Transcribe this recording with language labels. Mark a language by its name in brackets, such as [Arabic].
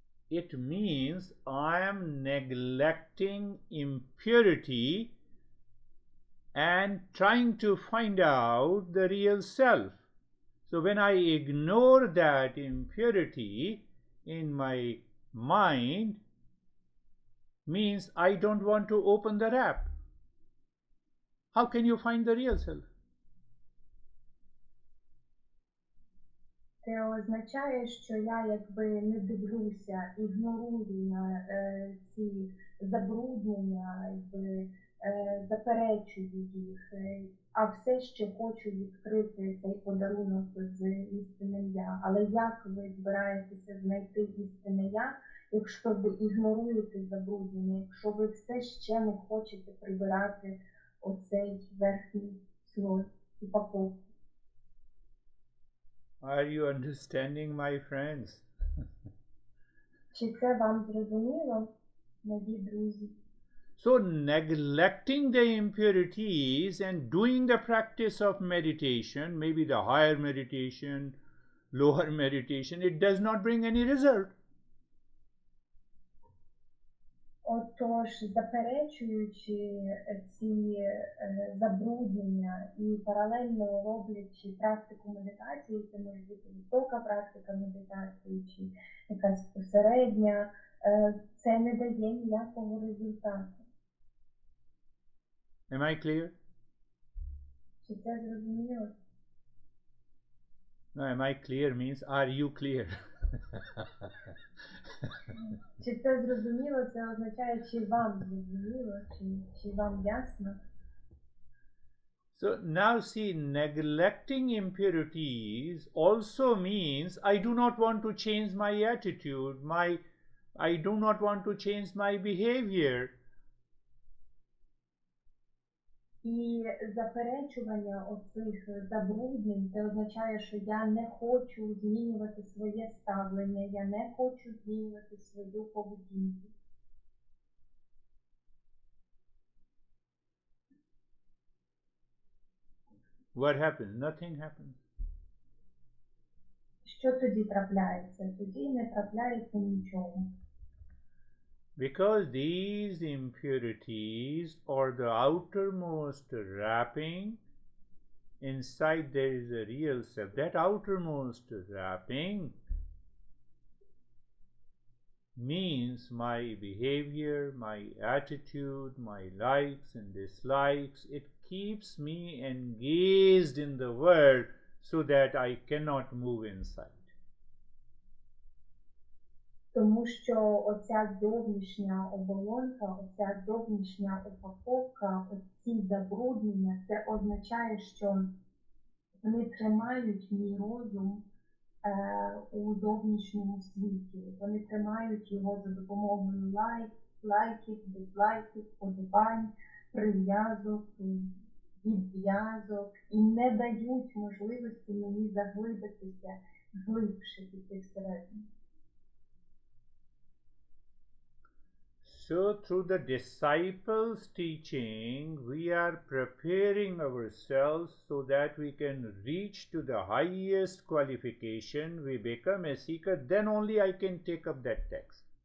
[English] It means I am neglecting impurity and trying to find out the real self. So when I ignore that impurity in my mind, means I don't want to open the wrap. How can you find the real self? [Ukrainian] Це означає, що я якби не дивлюся, ігнорую на ці забруднення, якби заперечую їх, а все ще хочу відкрити цей подарунок з істинним я. Але як ви збираєтеся знайти істинне я, якщо ви ігноруєте забруднення, якщо ви все ще не хочете прибирати оцей верхній слой упаковки? [English] Are you understanding, my friends? [Ukrainian] Чи це вам зрозуміло, мої друзі? [English] So neglecting the impurities and doing the practice of meditation, maybe the higher meditation, lower meditation, it does not bring any result. [Ukrainian] Отож, заперечуючи ці забруднення і паралельно роблячи практику медитації, це може бути висока практика медитації чи якась посередня, це не дає ніякого результату. [English] Am I clear? [Ukrainian] Чи це зрозуміло? [English] No, am I clear means are you clear? [Ukrainian] Чи це зрозуміло, це означає, чи вам зрозуміло, чи вам ясно? [English] So now see, neglecting impurities also means I do not want to change my attitude, I do not want to change my behavior. [Ukrainian] І заперечування оцих забруднень, це означає, що я не хочу змінювати своє ставлення, я не хочу змінювати свою поведінку. [English] What happens? Nothing happens. [Ukrainian] Що тоді трапляється? Тоді не трапляється нічого. [English] Because these impurities are the outermost wrapping, inside there is a real self. That outermost wrapping means my behavior, my attitude, my likes and dislikes. It keeps me engaged in the world so that I cannot move inside. [Ukrainian] Тому що оця зовнішня оболонка, оця зовнішня упаковка, оці забруднення, це означає, що вони тримають мій розум у зовнішньому світі. Вони тримають його за допомогою лайків, дизлайків, подобань, прив'язок, відв'язок і не дають можливості мені заглибитися глибше піти всередину. [English] So through the disciples' teaching, we are preparing ourselves so that we can reach to the highest qualification, we become a seeker, then only I can take up that text.